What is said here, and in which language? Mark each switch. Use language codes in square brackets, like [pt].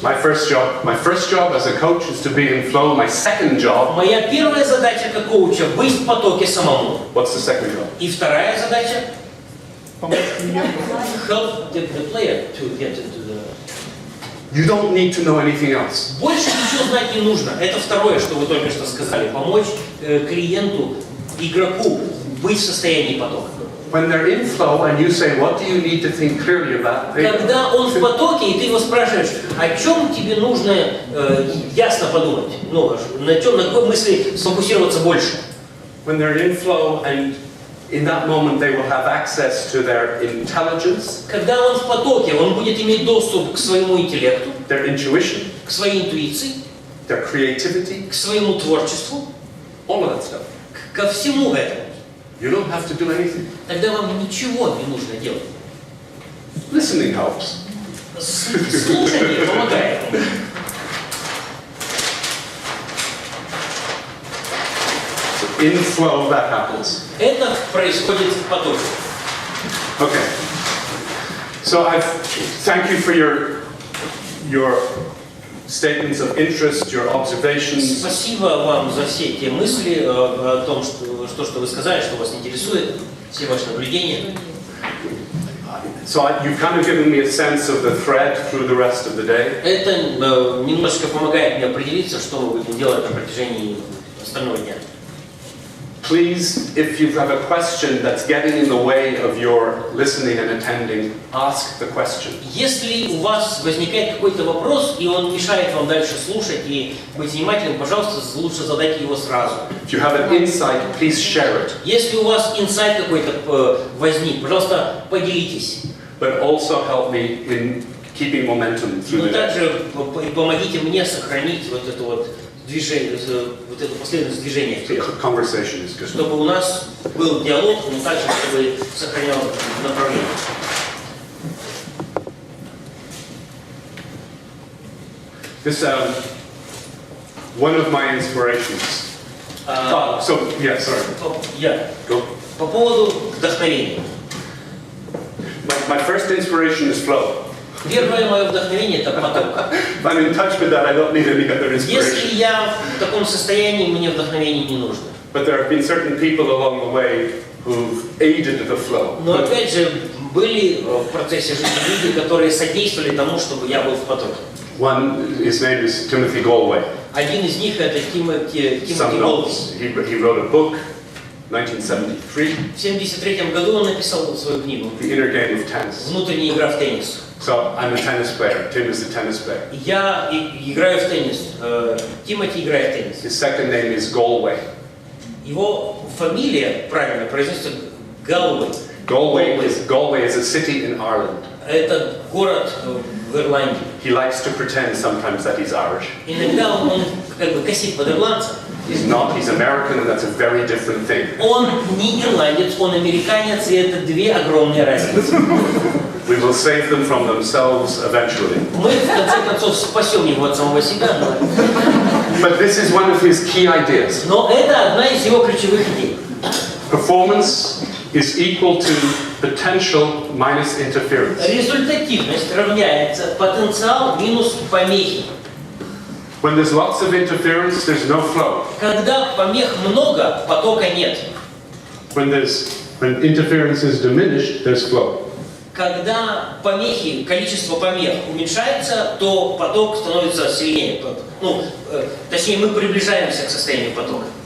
[en] My first job as a coach is to be in flow. My second job. [ru] Моя первая задача как коуча — быть в потоке самому. [en] What's the second job? [ru] И вторая задача [en] — help the player to get into the... You don't need to know anything else. [ru] Больше ничего знать не нужно. Это второе, что вы только что сказали. Помочь клиенту, игроку быть в состоянии потока. [en] When they're in flow and you say, what do you need to think clearly about? [ru] Когда он в потоке, и ты его спрашиваешь, о чем тебе нужно ясно подумать, на какой мысли сфокусироваться больше. [en] When they're in flow and in that moment they will have access to their intelligence. [ru] Когда он в потоке, он будет иметь доступ к своему интеллекту, [en] their intuition, [ru] к своей интуиции, [en] their creativity, [ru] к своему творчеству, [en] all of that stuff. [ru] Ко всему этому. [en] You don't have to do anything. [ru] Тогда вам nичего не нужно делать. [en] Listening helps. [ru] Слушание помогает. [en] In flow, that happens. [ru] Это происходит в потоке. [en] Okay. So thank you for your statements of interest, your observations. [ru] Спасибо вам за все те мысли о том, что вы сказали, что вас интересует, все ваши наблюдения. [en] So you've kind of given me a sense of the thread through the rest of the day. [ru] Это немножко помогает мне определиться, что мы будем делать на протяжении остального дня. [en] Please, if you have a question that's getting in the way of your listening and attending, ask the question. [ru] Если у вас возникает какой-то вопрос, и он мешает вам дальше слушать и быть внимательным, пожалуйста, лучше задайте его сразу. [en] If you have an insight, please share it. [ru] Если у вас инсайт какой-то возник, пожалуйста, поделитесь. [en] But also help me in keeping momentum through the day. [ru] Но также помогите мне сохранить вот это вот движение, вот эту последовательность движения вперед. Чтобы у нас был диалог, но также чтобы сохранял направление. [en] This one of my inspirations. [ru] По поводу вдохновения. [en] My first inspiration is flow. [ru] Первое мое вдохновение — это поток. [en] I'm in touch with that. I don't need any other inspiration. [ru] Если я в таком состоянии, мне вдохновение не нужно. [en] But there have been certain people along the way who've aided the flow. [ru] Но опять же были в процессе жизни люди, которые содействовали тому, чтобы я был в потоке. [en] One, his name is Timothy Galway. [ru] Один из них — это Тимоти Голдвей. [en] He wrote a book. 1973. [ru] В 1973 году он написал свою книгу. [en] The Inner Game of Tennis. [ru] Внутренняя игра в теннис. [en] So I'm a tennis player. Tim is a tennis player. [ru] Я играю в теннис. Тимоти играет в теннис. [en] His second name is Galway. [ru] Его фамилия правильно произносится Галвей. [en] Galway is a city in Ireland. [ru] Это город в Ирландии. [en] He likes to pretend sometimes that he's Irish. [ru] Иногда он как бы косит под ирландца. [en] He's not. He's American, and that's a very different thing. [ru] Он не ирландец, он американец, и это две огромные разницы. [en] We will save them from themselves eventually. [ru] Мы в конце концов спасем его от самого себя. [en] But this is one of his key ideas. [ru] Но это одна из его ключевых идей. [en] Performance is equal to potential minus interference. [ru] Результативность равняется потенциал минус помехи. [en] When there's lots of interference, there's no flow. [ru] Когда помех много, потока нет. [en] When interference is diminished, there's flow. [ru] Когда помехи, количество помех уменьшается, то поток становится сильнее. Точнее, мы приближаемся к состоянию потока.